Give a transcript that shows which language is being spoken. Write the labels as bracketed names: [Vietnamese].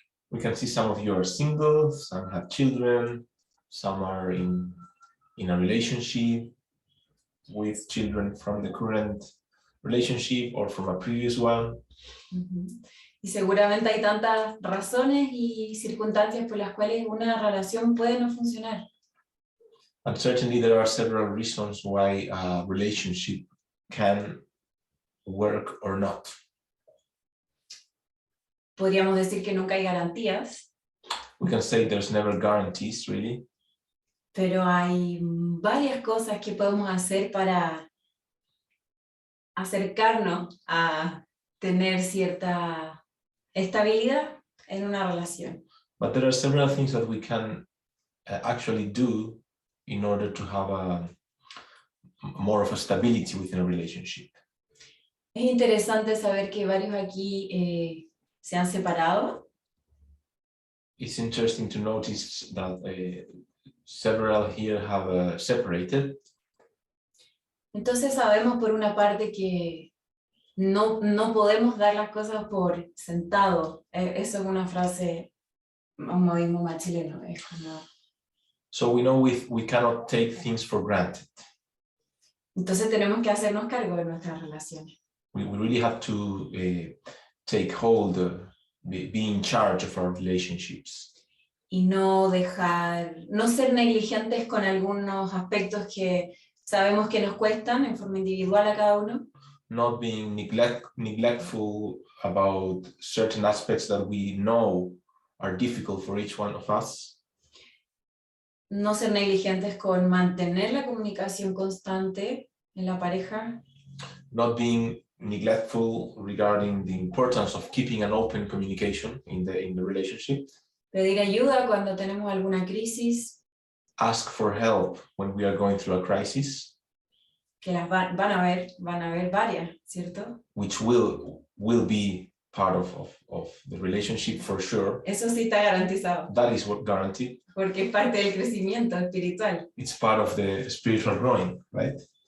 [English] We can see some of you are single, some have children, some are in a relationship with children from the current relationship or from a previous one. [Spanish] Y seguramente hay tantas razones y circunstancias por las cuales una relación puede no funcionar. [English] And certainly there are several reasons why a relationship can work or not. [Spanish] Podríamos decir que nunca hay garantías. [English] We can say there's never guarantees, really. [Spanish] Pero hay varias cosas que podemos hacer para acercarnos a tener cierta estabilidad en una relación. [English] But there are several things that we can actually do in order to have more of a stability within a relationship. [Spanish] Es interesante saber que varios aquí se han separado. [English] It's interesting to notice that several here have separated. [Spanish] Entonces sabemos por una parte que no podemos dar las cosas por sentado. Eso es una frase, un modismo más chileno. Es como... [English] So we know we cannot take things for granted. [Spanish] Entonces tenemos que hacernos cargo de nuestras relaciones. [English] We really have to take hold, be in charge of our relationships. [Spanish] Y no ser negligentes con algunos aspectos que sabemos que nos cuestan en forma individual a cada uno. [English] Not being neglectful about certain aspects that we know are difficult for each one of us. [Spanish] No ser negligentes con mantener la comunicación constante en la pareja. [English] Not being neglectful regarding the importance of keeping an open communication in the relationship. [Spanish] Pedir ayuda cuando tenemos alguna crisis. [English] Ask for help when we are going through a crisis. [Spanish] Que las van a haber varias, ¿cierto? [English] Which will be part of the relationship for sure. [Spanish] Eso sí está garantizado. [English] That is what guaranteed. [Spanish] Porque es parte del crecimiento espiritual. [English] It's part of the spiritual growing, right?